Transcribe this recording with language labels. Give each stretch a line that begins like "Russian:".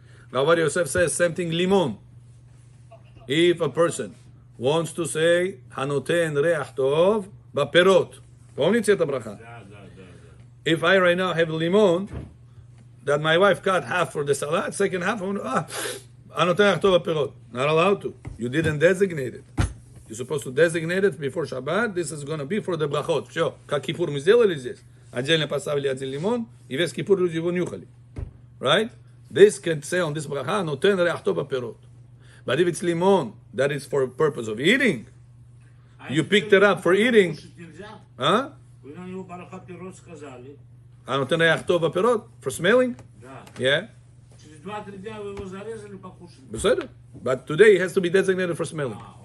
English: Rav Ovadia Yosef says same thing, limon. If a person wants to say, hanoten reach tov b'perot, only tzet bracha. If I right now have limon that my wife cut half for the salad, second half, hanoten reach tov b'perot. Not allowed to. You didn't designate it. You're supposed to designate it before Shabbat. This is going to be for the brachot.
Russian: Все, как кипур мы сделали здесь. Отдельно поставили один лимон, и весь кипур люди его нюхали.
English: Right? This can say on this bracha, noten reach tov b'perot. But if it's limon that is for purpose of eating, you picked it up for eating, huh?
Russian: Вы на него бараха пирот сказали.
English: Noten reach tov b'perot for smelling,
Russian: Да.
English: yeah.
Russian: Через 2-3 дня вы его зарезали, покушали.
Hebrew: Beseder.
English: But today it has to be designated for smelling.